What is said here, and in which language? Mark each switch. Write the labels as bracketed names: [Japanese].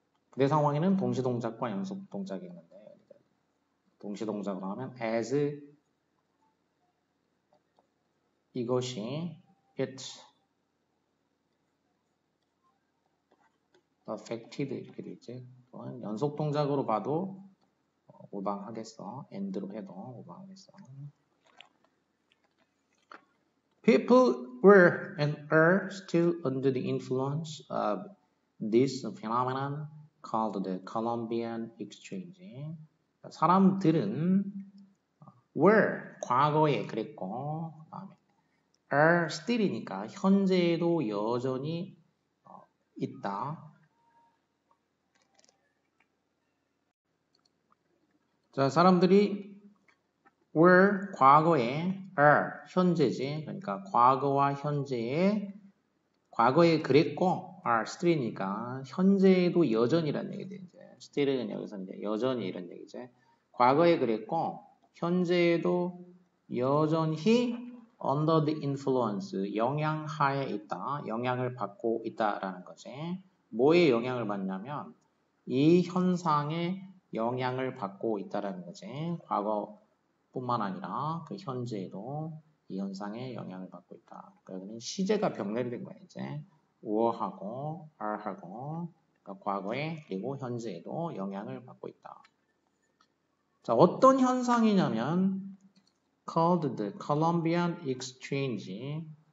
[Korean] 부대 상황에는 동시동작과 연속동작이 있는데 동시동작으로 하면 as 이것이 [English] it affected [Korean] 이렇게 되겠지. 또는 연속동작으로 봐도 오방하겠어. and로 해도 오방하겠어. [English] People were and are still under the influence of this phenomenon called the Columbian Exchange. [Korean] 사람들은 were 과거에 그랬고 그다음에 are still이니까 현재에도 여전히 있다. 자, 사람들이 were 과거에 are 현재지. 그러니까 과거와 현재에 과거에 그랬고 are still이니까 현재에도 여전이라는 얘기죠. 이제 still은 여기서 이제 여전히 이런 얘기죠. 과거에 그랬고 현재에도 여전히 [English] under the influence [Korean] 영향하에 있다. 영향을 받고 있다라는 거지. 뭐에 영향을 받냐면 이 현상에 영향을 받고 있다라는 거지. 과거뿐만 아니라 그 현재에도 이 현상에 영향을 받고 있다. 그러면 시제가 병렬이 된 거야 이제. were하고 are하고 그러니까 과거에 그리고 현재에도 영향을 받고 있다. 자, 어떤 현상이냐면 [English] called the Columbian Exchange.